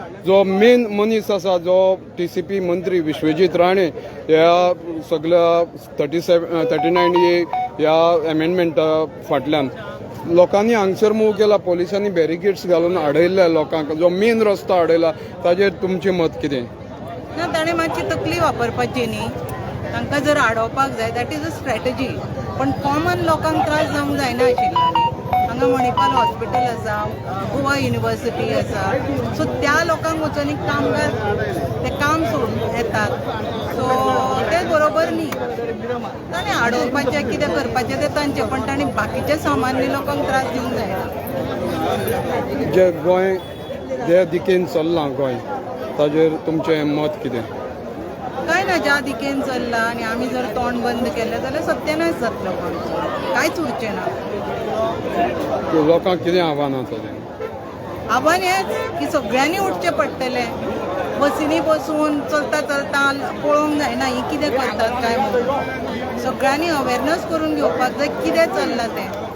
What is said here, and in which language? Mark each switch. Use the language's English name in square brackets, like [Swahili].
[Konkani] जो मेन मनीस आसा जो TCP मंत्री विश्वजीत राणे ह्या सगळ्या 39A ह्या अमेंडमेंटा फाटल्यान लोकांनी हांगसर मूव केला. पोलिसांनी बॅरिकेड्स घालून अडयल्या लोकांक. जो मेन रस्तो अडयला ताजेर तुमचें मत कितें? ना ताणें मातशी तकली वापरपाची न्ही. तांकां जर आडोवपाक जाय [English] That is a strategy. [Konkani] पण कॉमन लोकांक त्रास जावंक जायना आशिल्लो न्ही. हांगा मणिपाल हॉस्पिटल आसा, गोवा युनिवर्सिटी आसा. सो त्या लोकांक वचून एक कामगार ते काम सोडून येतात. सो ते बरोबर न्ही. ताणें आडोवपाचें कितें करपाचें तें तांचें. पण ताणें बाकीच्या सामान्य लोकांक त्रास दिवंक जायना. जे गोंय जे दिकेन चल्लां गोंय ताजेर तुमचें मत कितें? काय ना, ज्या दिकेन चल्ला आनी आमी जर तोंड बंद केलें जाल्यार सत्यानाश जातलो. कांयच उरचें ना. लोकांक कितें आव्हान आसा? आव्हान हेंच की सगळ्यांनी उठचें पडटलें. बसींनी बसून चलता चलता पळोवंक जायना ही कितें करतात काय म्हणून. सगळ्यांनी अवेरनस करून घेवपाक जाय कितें चल्लां तें.